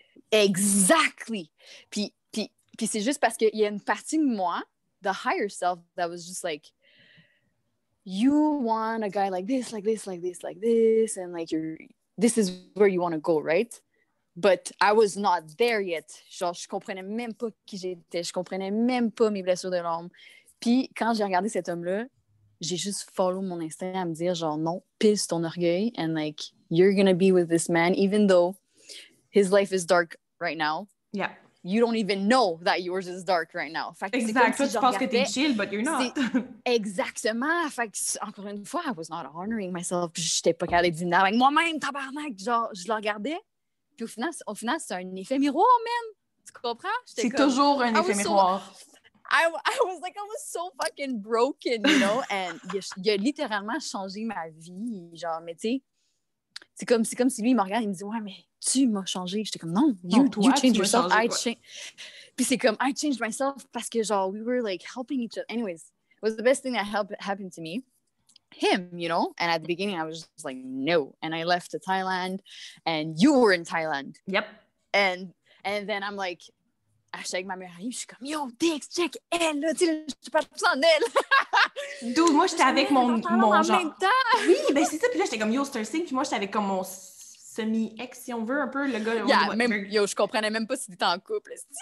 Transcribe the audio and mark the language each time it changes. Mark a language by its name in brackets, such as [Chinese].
[English] Exactly. [French] Puis c'est juste parce qu'il y a une partie de moi, [English] the higher self, that was just like, you want a guy like this, like this, like this, like this, and like this is where you want to go, right? But I was not there yet. [French] Genre, je comprenais même pas qui j'étais. Je comprenais même pas mes blessures de l'âme. Puis, quand j'ai regardé cet homme-là, j'ai juste follow mon instinct à me dire, genre, non, pisse ton orgueil. [English] And, like, you're gonna be with this man, even though his life is dark right now. Yeah. You don't even know that yours is dark right now. [French] Fait que exact. Toi, si tu penses que t'es chill, [English] but you're not. [French] Exactement. Fait que, encore une fois, [English] I was not honoring myself. [French] Puis, j'étais pas capable de dîner avec moi-même, tabarnak. Genre, je le regardais. Puis au final, c'est un effet miroir, man. Tu comprends? C'est toujours un effet miroir. [English] I was so fucking broken, you know? [French] And il a littéralement changé ma vie. Genre, mais tu sais, c'est comme si lui, il me regarde, il me dit, ouais, mais tu m'as changé. J'étais comme, non, [English] you changed yourself. [French] Puis c'est comme, [English] I changed myself [French] parce que, genre, [English] we were, like, helping each other. Anyways, it was the best thing that happened to me. Him, you know, and at the beginning I was just like no, and I left to Thailand, and you were in Thailand. Yep. And then I'm like, [French] je suis avec ma meilleure amie, je suis comme yo, Dix, check elle là, tu sais, je parle plus en elle. D'où moi j'étais avec mon en genre. Même temps. Oui, ben c'est ça. Puis là j'étais comme yo, c'est un signe. Puis moi j'étais avec comme mon semi-ex, si on veut, un peu, le gars. Je comprenais même pas si t'étais en couple.